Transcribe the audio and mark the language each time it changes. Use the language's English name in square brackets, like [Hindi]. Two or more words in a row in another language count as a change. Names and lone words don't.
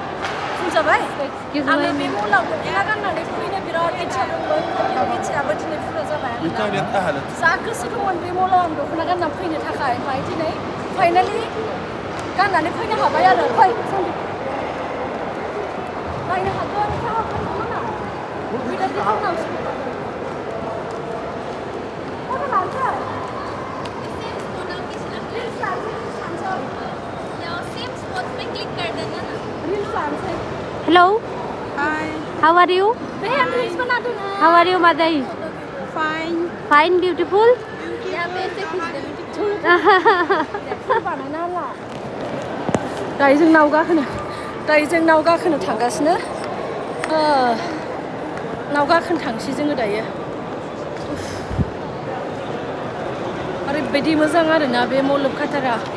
[Bodo] आङो बे मलाव दख'ना गाननानै फैनो बिराद इच्छा दंमोन बे इच्छायाबो दिनै फुरा जाबाय जा गोसो दंमोन बे मलाव आं दख'ना गाननानै फैनो थाखाय ओमफ्राय दिनै फाइनालि गाननानै फैनो हाबाय आरो फै नायनो हागोन Hello. [English] Hi. How are you? How are you, Madai? Fine. Fine, beautiful. [Bodo] दायो जों नाव गाखोनो थांगासिनो नाव गाखोनो थांसै जोङो दायो ओरैबायदि मोजां आरोना बे मल अफ काटारा